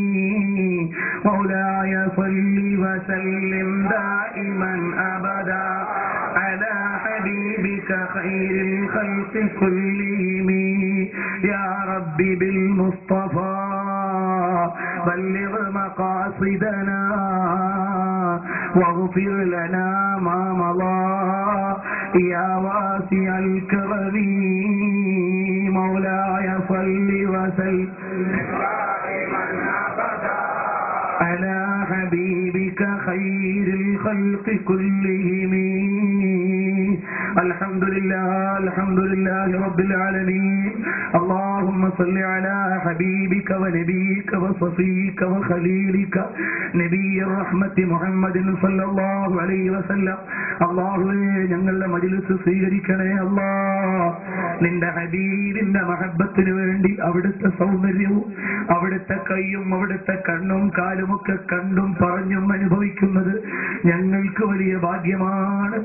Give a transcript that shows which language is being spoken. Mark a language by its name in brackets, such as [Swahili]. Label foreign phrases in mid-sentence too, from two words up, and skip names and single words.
[Arabic] مولاي صل وسلم دائما أبدا على حبيبك خير الخلق كلهم. يا رب بالمصطفى بلغ مقاصدنا واغفر لنا ما مضى يا واسع الكرم. مولاي صل وسلم على حبيبك خير الخلق كلهم. الحمد لله رب العالمين. اللهم صل على حبيبك ونبيك وصفيك وخليلك نبي الرحمة محمد صلى الله عليه وسلم. [Malayalam] അല്ലാഹുവേ, ഞങ്ങളുടെ മജ്‌ലിസ് സ്വീകരിക്കണേ അല്ലാ. നിന്റെ ഹബീബിന്റെ മഹബ്ബത്തിന് വേണ്ടി അവിടുത്തെ സൗന്ദര്യവും അവിടുത്തെ കൈയും അവിടുത്തെ കണ്ണും കാലുമൊക്കെ കണ്ടും പറഞ്ഞും അനുഭവിക്കുന്നത് ഞങ്ങൾക്ക് വലിയ ഭാഗ്യമാണ്.